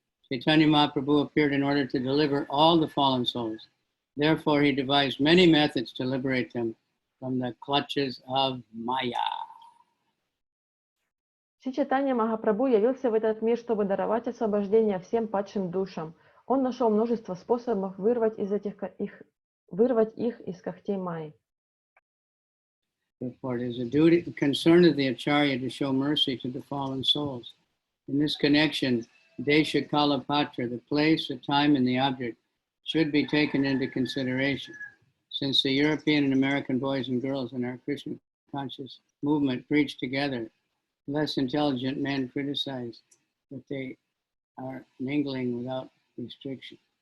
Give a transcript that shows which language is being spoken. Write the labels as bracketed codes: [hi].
[en] Chaitanya Mahaprabhu appeared in order to deliver all the fallen souls. Therefore, he devised many methods to liberate them from the clutches of Maya. [ru] Шри Чайтанья Махапрабху явился в этот мир, чтобы даровать освобождение всем падшим душам. Он нашел множество способов вырвать их из когтей Майи. [en] Therefore, it is a duty, concern of the Acharya to show mercy to the fallen souls. In this connection, Desha Kala Patra, the place, the time, and the object, should be taken into consideration. Since the European and American boys and girls in our Krishna conscious movement preach together, less intelligent men criticize that they are mingling without restriction.